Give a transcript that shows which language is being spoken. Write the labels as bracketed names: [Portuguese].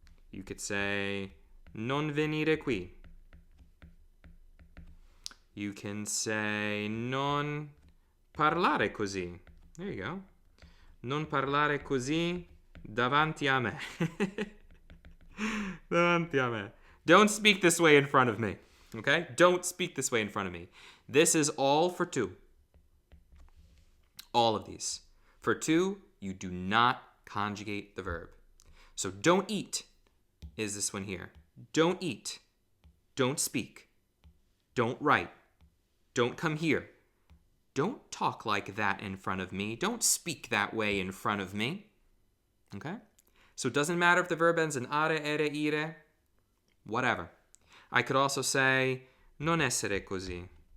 [English] You could say [Italian] non venire qui. [English] You can say [Italian] non parlare così. [English] There you go. [Italian] Non parlare così davanti a me. Davanti a me. [English] Don't speak this way in front of me. Okay? Don't speak this way in front of me. This is all for two. All of these. For two, you do not conjugate the verb. So don't eat is this one here. Don't eat. Don't speak. Don't write. Don't come here. Don't talk like that in front of me. Don't speak that way in front of me. Okay? So it doesn't matter if the verb ends in are, ere, ire. Whatever. I could also say [Italian] non essere così.